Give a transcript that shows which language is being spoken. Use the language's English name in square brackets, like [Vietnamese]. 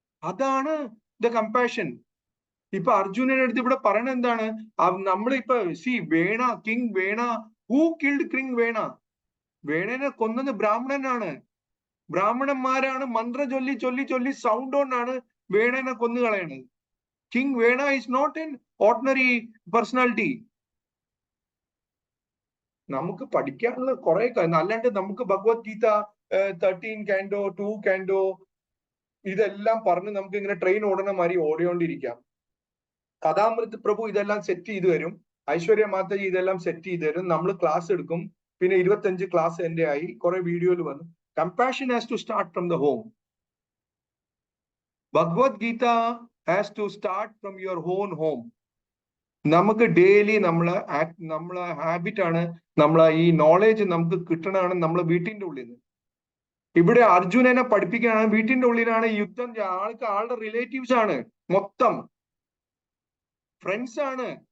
[Malayalam] അതാണ് the compassion. ഇപ്പൊ അർജുനന്റെ അടുത്ത് ഇവിടെ പറയണത് എന്താണ്? [English] നമ്മളിപ്പോ Vena, king Vena, who killed king Vena? [Malayalam] വേണനെ കൊന്നത് ബ്രാഹ്മണനാണ്. ബ്രാഹ്മണന്മാരാണ് മന്ത്രം ചൊല്ലി ചൊല്ലി ചൊല്ലി സൗണ്ട് കൊണ്ടാണ് വേണനെ കൊന്നു കളയണത്. [English] King Vena is not an ordinary personality. [Malayalam] നമുക്ക് പഠിക്കാനുള്ള കുറെ, അല്ലാണ്ട് നമുക്ക് ഭഗവത്ഗീത 13 കാൻഡോ 2 കാൻഡോ ഇതെല്ലാം പറഞ്ഞ് നമുക്ക് ഇങ്ങനെ ട്രെയിൻ ഓടണ മാതിരി ഓടിക്കൊണ്ടിരിക്കാം. കഥാമൃത് പ്രഭു ഇതെല്ലാം സെറ്റ് ചെയ്ത് തരും, ഐശ്വര്യ മാതാജി ഇതെല്ലാം സെറ്റ് ചെയ്ത് തരും, നമ്മൾ ക്ലാസ് എടുക്കും. പിന്നെ 25 ക്ലാസ് എന്റെ ആയി, കുറെ വീഡിയോയിൽ വന്നു. [English] Compassion has to start from the home. Bhagavad Gita has to start from your own home. [Malayalam] നമുക്ക് ഡെയിലി നമ്മളെ ഹാബിറ്റ് ആണ്, നമ്മളെ ഈ നോളേജ് നമുക്ക് കിട്ടണതാണ് നമ്മളെ വീട്ടിന്റെ ഉള്ളിൽ നിന്ന്. ഇവിടെ അർജുനനെ പഠിപ്പിക്കാനാണ് വീട്ടിന്റെ ഉള്ളിലാണ് യുദ്ധം. ആളുടെ റിലേറ്റീവ്സ് ആണ്, മൊത്തം ഫ്രണ്ട്സ് ആണ്.